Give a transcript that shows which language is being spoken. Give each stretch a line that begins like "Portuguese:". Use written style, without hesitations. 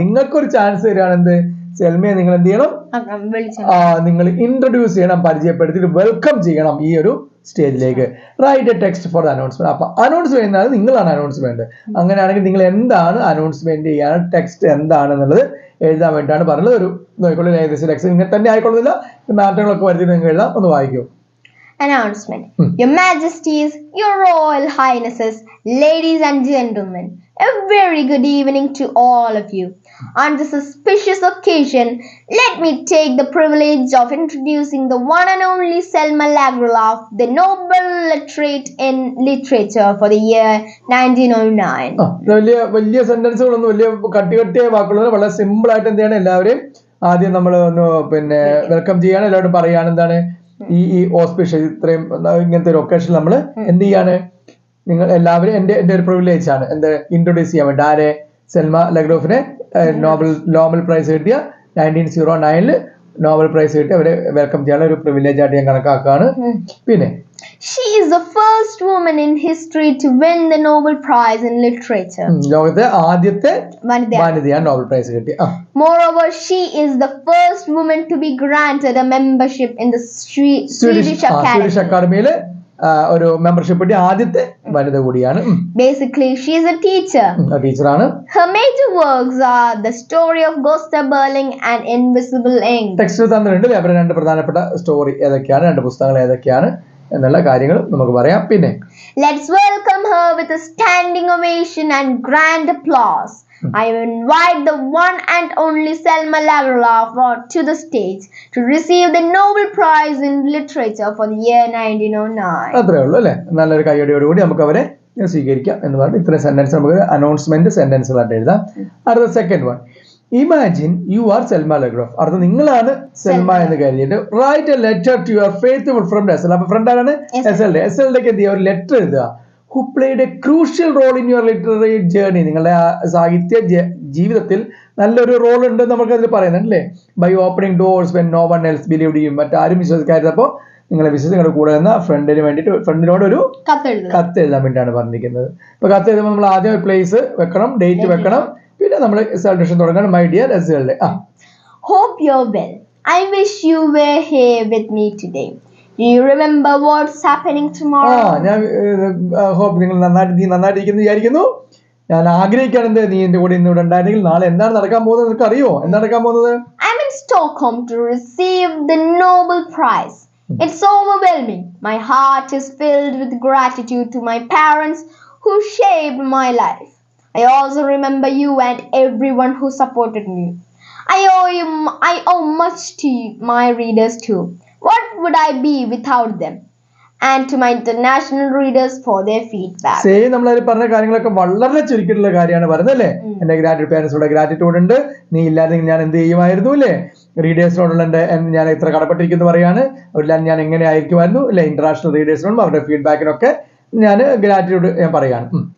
Malayalam: നിങ്ങൾക്കൊരു ചാൻസ് തരികയാണ്. എന്ത്? സെൽമയെ നിങ്ങൾ എന്ത് ചെയ്യണം? നിങ്ങൾ ഇൻട്രൊഡ്യൂസ് ചെയ്യണം, പരിചയപ്പെടുത്തിയിട്ട് വെൽക്കം ചെയ്യണം ഈ ഒരു സ്റ്റേജിലേക്ക്.
English: Write a text for the announcement.
Malayalam: അപ്പൊ അനൗൺസ് ചെയ്യുന്നത് നിങ്ങളാണ് അനൗൺസ്മെന്റ്. അങ്ങനെയാണെങ്കിൽ നിങ്ങൾ എന്താണ് അനൗൺസ്മെന്റ് ചെയ്യാൻ, ടെക്സ്റ്റ് എന്താണെന്നുള്ളത് എഴുതാൻ വേണ്ടിയിട്ടാണ് പറഞ്ഞത്. ഒരു നോക്കിക്കൊള്ളു, ഏകദേശം ടെക്സ്റ്റ് ഇങ്ങനെ തന്നെ ആയിക്കൊള്ളുന്നില്ല, മാറ്റങ്ങളൊക്കെ വരുത്തിയിട്ട് നിങ്ങൾ എഴുതാം. ഒന്ന് വായിക്കൂ.
English: Announcement. Your Majesties, Your Royal Highnesses, ladies and gentlemen, a very good evening to all of you. On this auspicious occasion, let me take the privilege of introducing the one and only Selma Lagerlöf, the Nobel laureate in literature for the year 1909.
Malayalam: വലിയ സെന്റൻസുകളൊന്നും വലിയ കട്ടിയായ വാക്കുകളൊന്നും വളരെ simple ആയിട്ട് എന്താണ് എല്ലാവരെയും ആദ്യം നമ്മൾ ഒന്ന് welcome ചെയ്യാണ്, എല്ലാവരും പറയാണ് എന്താണ് ഈ ഓസ്പിഷ്യസ് ഇത്രയും ഇങ്ങനത്തെ ഒരു ഒക്കേഷൻ നമ്മൾ എന്ത് ചെയ്യാണ്, നിങ്ങൾ എല്ലാവരും എന്റെ ഒരു പ്രിവിലേജ് ആണ് എന്ത് ഇൻട്രൊഡ്യൂസ് ചെയ്യാൻ വേണ്ടി. ആരെ? സെൽമ ലഗ്രോഫിനെ നോബൽ പ്രൈസ് കിട്ടിയ 1909 നോബൽ പ്രൈസ് കിട്ടി അവരെ വെൽക്കം ചെയ്യാനുള്ള ഒരു പ്രിവിലേജ് ആയിട്ട് ഞാൻ കണക്കാക്കാണ്. പിന്നെ
English: she is the first woman in history to win the Nobel Prize in literature.
Malayalam: ലോകത്തെ ആദ്യത്തെ വനിതയാണ് നോബൽ പ്രൈസ് കിട്ടി.
English: Moreover, she is the first woman to be granted a membership in the Swedish Academy.
Malayalam: ഒരു membership കിട്ടിയ ആദ്യത്തെ വനിത കൂടിയാണ്.
English: Basically, she is a teacher.
Malayalam: ടീച്ചറാണ്.
English: Her major works are The Story of Gustav Berling and Invisible Ink.
Malayalam: Text തന്നിട്ടുണ്ട്. അവരുടെ രണ്ട് പ്രധാനപ്പെട്ട story ഏതൊക്കെയാണ്, രണ്ട് പുസ്തകങ്ങൾ ഏതൊക്കെയാണ് എന്നുള്ള കാര്യങ്ങൾ നമുക്ക് പറയാം. പിന്നെ
English: let's welcome her with a standing ovation and grand applause. I invite the one and only Selma Lagerlöf to the stage to receive the Nobel Prize in Literature for the year 1909.
Malayalam: അത്രേ ഉള്ളൂ അല്ലേ? നല്ലൊരു കയ്യടിയോടുകൂടി നമുക്ക് അവരെ സ്വീകരിക്കാം എന്ന് പറഞ്ഞ് ഇത്രയും സെന്റൻസ് നമുക്ക് അനൗൺസ്മെന്റ് സെന്റൻസുകളായിട്ട് എഴുതാം. അടുത്ത second one,
English: Imagine you are Selma Lagerlof.
Malayalam: അടുത്ത നിങ്ങളാണ് സെൽമ എന്ന് കരുതിയിട്ട്
English: Write a letter to your faithful friend S L.
Malayalam: അപ്പൊ ഫ്രണ്ട് ആരാണ്? എസ് എൽഡേക്ക് എന്ത് ചെയ്യുക? ഒരു ലെറ്റർ എഴുതുക.
English: who played a crucial role in your literary journey.
Malayalam: നിങ്ങളുടെ സാഹിത്യ ജീവിതത്തിൽ നല്ലൊരു റോൾ ഉണ്ട് നമുക്ക് അതിൽ പറയുന്നത് അല്ലേ?
English: By opening doors when no one else believed you.
Malayalam: മറ്റാരും വിശ്വസിക്കാതിരുന്നപ്പോൾ നിങ്ങളെ വിശ്വസിച്ച് നിങ്ങളുടെ കൂടെ നിന്ന് ഫ്രണ്ടിന് വേണ്ടിയിട്ട് ഫ്രണ്ടിനോട് ഒരു കത്ത് എഴുതാൻ വേണ്ടിയിട്ടാണ് പറഞ്ഞിരിക്കുന്നത്. അപ്പൊ കത്ത് എഴുതുമ്പോൾ നമ്മൾ ആദ്യം ഒരു പ്ലേസ് വെക്കണം, ഡേറ്റ് വെക്കണം, പിന്നെ നമ്മൾ സാലൂഷൻ തുടങ്ങണം.
English: My dear SLD. Hope you're well. I wish you were here with me today. Do you remember what's happening tomorrow?
Malayalam: ഞാൻ ഹോപ്പ് നിങ്ങൾ നന്നായിട്ടിരിക്കുന്നു വിചാരിക്കുന്നു. ഞാൻ ആഗ്രഹിക്കാറുണ്ട് നീ എന്റെ കൂടെ ഇന്ന് ഇവിടെ ഉണ്ടായിരുന്നെങ്കിൽ നാളെ എന്താണ് നടക്കാൻ പോകുന്നത് നിനക്ക് അറിയോ? എന്താണ് നടക്കാൻ പോകുന്നത്?
English: I'm in Stockholm to receive the Nobel Prize. It's overwhelming. My heart is filled with gratitude to my parents who shaped my life. I also remember you and everyone who supported me. I owe much to my readers too. What would I be without them? And to my international readers for their feedback.
Malayalam: നമ്മളതിൽ പറഞ്ഞ കാര്യങ്ങളൊക്കെ വളരെ ചുരുക്കിയിട്ടുള്ള കാര്യമാണ് പറയുന്നത് അല്ലേ? എന്റെ പാരന്റ്സിനോട് gratitude ഉണ്ട്. നീ ഇല്ലാതെങ്കിൽ ഞാൻ എന്ത് ചെയ്യുമായിരുന്നു അല്ലേ? റീഡേഴ്സിനോടുള്ള ഞാൻ ഇത്ര കടപ്പെട്ടിരിക്കുന്നു പറയാണ്. അവരില്ലാതെ ഞാൻ എങ്ങനെ ആയിരിക്കുമായിരുന്നു അല്ലെ? ഇന്റർനാഷണൽ റീഡേഴ്സിനോടും അവരുടെ ഫീഡ്ബാക്കിനൊക്കെ ഞാൻ ഗ്രാറ്റിറ്റ്യൂഡ് ഞാൻ പറയാണ്.